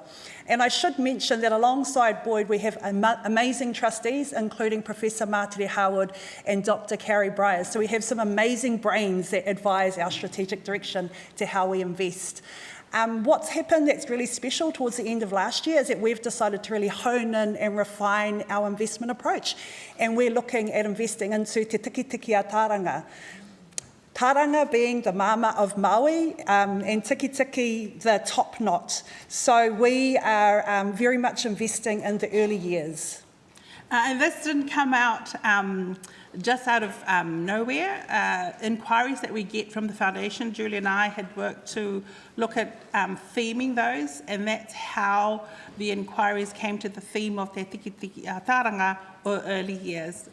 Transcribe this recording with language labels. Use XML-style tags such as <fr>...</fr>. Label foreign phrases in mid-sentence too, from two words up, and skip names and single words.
<en>And I should mention that alongside Boyd, we have amazing trustees, including Professor Martiri Howard and Dr. Carrie Bryars. So we have some amazing brains that advise our strategic direction to how we invest. What's happened that's really special towards the end of last year is that we've decided to really hone in and refine our investment approach. And we're looking at investing into</en> <mi>te tiki a Taranga.</mi> <en>Taranga being the mama of Maui, and tiki the top knot. So we are very much investing in the early years. And this didn't come out just out of nowhere. Inquiries that we get from the foundation, Julie and I had worked to look at theming those, and that's how the inquiries came to the theme of Te Tiki Taranga, or early years.</en>